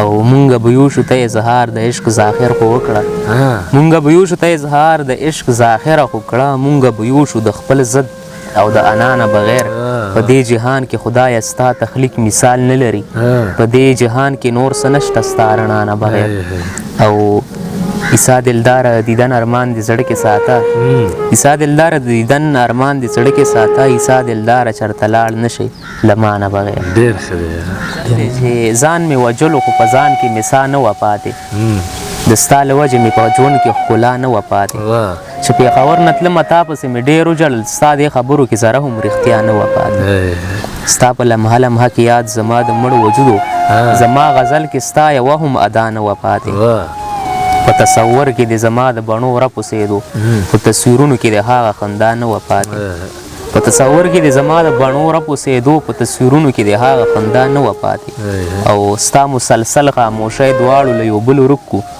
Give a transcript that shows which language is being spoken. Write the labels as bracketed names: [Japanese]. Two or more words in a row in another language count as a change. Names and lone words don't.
[Pashto] او مونږ به یو شو ته اظهار د عشق ذاخر خو وکړه. آه. مونږ به یو شو ته اظهار د عشق ذاخره خو کړه. مونږ به یو شو د خپل ضد او د انا نه بغیر. آه. په دې جهان کې خدای ستا تخلیق مثال نه لري. آه. په دې جهان کې نور څه نشته ستا رڼا نه بغیر. آه، آه. او عیسی دلدار دیدن ارمان دې زړه کې ساته. هم. عیسی دلدار دیدن ارمان دې زړه کې ساته. عیسی دلدار چرته لاړ نه شي له ما نه بغیر. ډېر ښه دی. چې ځان مې وجلو خو په ځان کې مې سا نه وه پاتې. هم. د ستا له وجې مې په ژوند کې ښکلا نه وه پاتې. واه. چې پېښور نه تلمه تا پسې مې ډېر وژړل. ستا دې خبرو کې ذره هم رښتیا نه وه پاتې. آه. ستا په لمحه لمحه کې یاد زما د مړ وجود و. آه. زما غزل کې ستا یوه هم ادا نه وه پاتې. واه. په تصور کې دې زما د بڼو رپ اوسېدو. هم. په تصویرونو کې دې هغه خندا نه وه پاتې. آه. په تصور کې دې زما د بڼو رپ اوسېدو. په تصویرونو کې دې هغه خندا نه وه پاتې. آه. او ستا مسلسل خاموشۍ دواړو له یو بل ورک کړو.